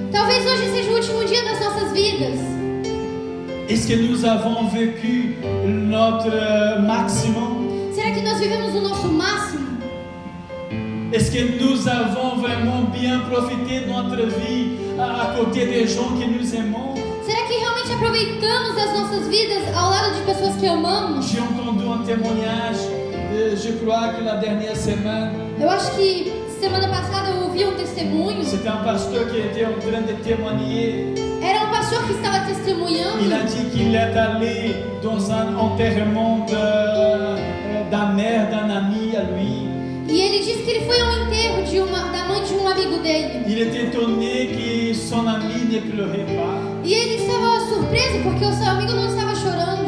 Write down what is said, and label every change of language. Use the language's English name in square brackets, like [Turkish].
[Portuguese] Talvez hoje seja o último dia das nossas vidas. [French] Est-ce que nous avons vécu notre maximum? [Portuguese] Será que nós vivemos o nosso máximo? [French] Est-ce que nous avons vraiment bien profité de notre vie à côté des gens que nous aimons? [Portuguese] Será que realmente aproveitamos as nossas vidas ao lado de pessoas que amamos? [French] J'ai entendu un témoignage, je crois que la dernière semaine, [Portuguese] Eu acho que semana passada eu ouvi um testemunho. [French] c'était un pasteur qui était en train de témoigner. [Portuguese] Era um pastor que estava testemunhando. [French] Il a dit qu'il est allé dans un enterrement d'un mère d'un ami à lui. [Portuguese] E ele disse que ele foi ao enterro da mãe de um amigo dele. [French] Il était étonné que son ami ne pleurait pas. [Portuguese] E ele estava surpreso porque o seu amigo não estava chorando.